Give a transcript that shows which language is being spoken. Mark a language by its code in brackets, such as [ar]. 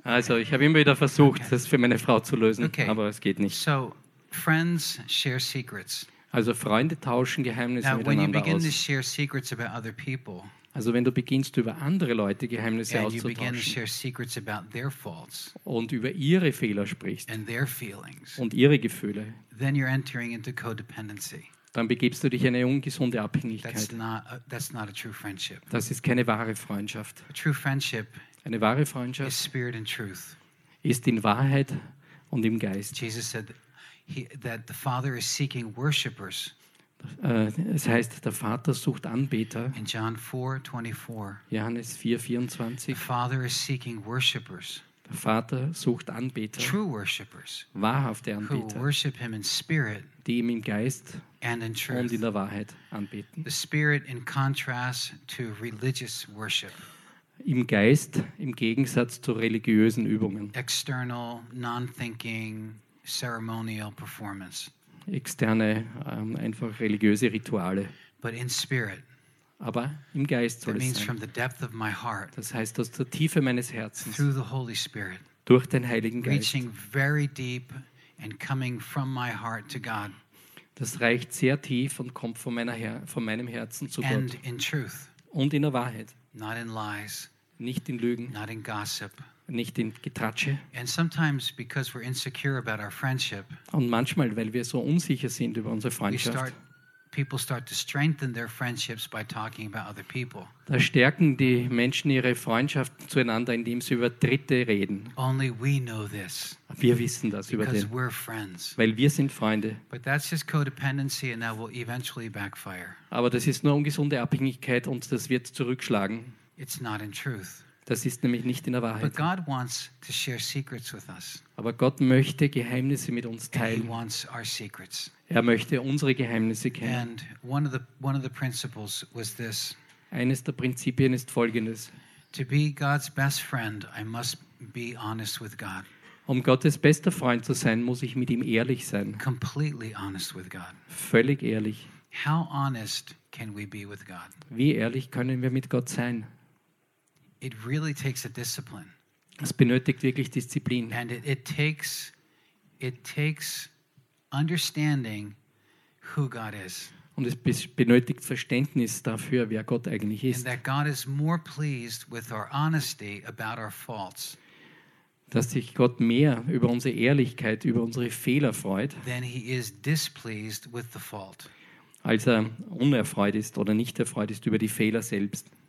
[de] Also, ich habe immer wieder versucht, okay, das für meine Frau zu lösen, okay, aber es geht nicht. [en] So, friends share secrets. [de] Also, Freunde tauschen Geheimnisse [en] now, [de] miteinander [en] when you begin [de] aus. [en] To share secrets about other people, [de] also, wenn du beginnst, über andere Leute Geheimnisse [en] and [de] auszutauschen [en] you begin to share secrets about their faults, [de] und über ihre Fehler sprichst [en] and their feelings, [de] und ihre Gefühle, [en] then you're entering into codependency. [de] Dann begibst du dich in eine ungesunde Abhängigkeit. [en] That's not a true friendship. [de] Das ist keine wahre Freundschaft. [en] A true friendship, [de] eine wahre Freundschaft, [en] is spirit and truth, [de] ist in Wahrheit und im Geist. [en] Jesus said that the Father is seeking worshippers. [de] Es heißt, der Vater sucht Anbeter. [en] In John 4:24. [de] Johannes 4:24. [en] The Father is seeking worshippers. [de] Der Vater sucht Anbeter. [en] True worshippers. [de] Wahrhafte Anbeter. [en] Who worship him in spirit. [de] Die ihm im Geist [en] and in truth. [de] Und in der Wahrheit anbeten. [en] The spirit in contrast to religious worship. [de] Im Geist, im Gegensatz zu religiösen Übungen. [en] External, non-thinking, ceremonial performance. [de] Externe, einfach religiöse Rituale. [en] But in spirit. [de] Aber im Geist soll [en] that means [de] es sein. [en] From the depth of my heart, [de] das heißt, aus der Tiefe meines Herzens. [en] Through the Holy Spirit, [de] durch den Heiligen Geist. [en] Reaching very deep and coming from my heart to God. [de] Das reicht sehr tief und kommt von meinem Herzen zu Gott. [en] And in truth. [de] Und in der Wahrheit. [en] Not in lies. [de] Nicht in Lügen. [en] Not in gossip. [de] Nicht in Getratsche. [en] And sometimes because we're insecure about our friendship. [de] Und manchmal, weil wir so unsicher sind über unsere Freundschaft. [en] People start to strengthen their friendships by talking about other people. [de] Da stärken die Menschen ihre Freundschaften zueinander, indem sie über Dritte reden. [en] Only we know this. [de] Wir wissen das über den. [en] Because we're friends. [de] Weil wir sind Freunde. [en] But that's just codependency, and that will eventually backfire. [de] Aber das ist nur ungesunde Abhängigkeit, und das wird zurückschlagen. [en] It's not in truth. [de] Das ist nämlich nicht in der Wahrheit. [en] But God wants to share secrets with us. [de] Aber Gott möchte Geheimnisse mit uns teilen. [en] And he wants our secrets. [de] Er möchte unsere Geheimnisse kennen. [en] And one of the principles was this. [de] Eines der Prinzipien ist folgendes. [en] To be God's best friend, I must be honest with God. [de] Um Gottes bester Freund zu sein, muss ich mit ihm ehrlich sein. [en] Completely honest with God. [de] Völlig ehrlich. [en] How honest can we be with God? [de] Wie ehrlich können wir mit Gott sein? [en] It really takes a discipline. [de] Es benötigt wirklich Disziplin. [en] And it takes understanding who God is. [de] Und es benötigt Verständnis dafür, wer Gott eigentlich ist. [en] And that God is more pleased with our honesty about our faults. [de] Dass sich Gott mehr über unsere Ehrlichkeit, über unsere Fehler freut. [en] Than he is displeased with the fault. [de] als er unerfreut ist oder nicht erfreut ist über die Fehler selbst.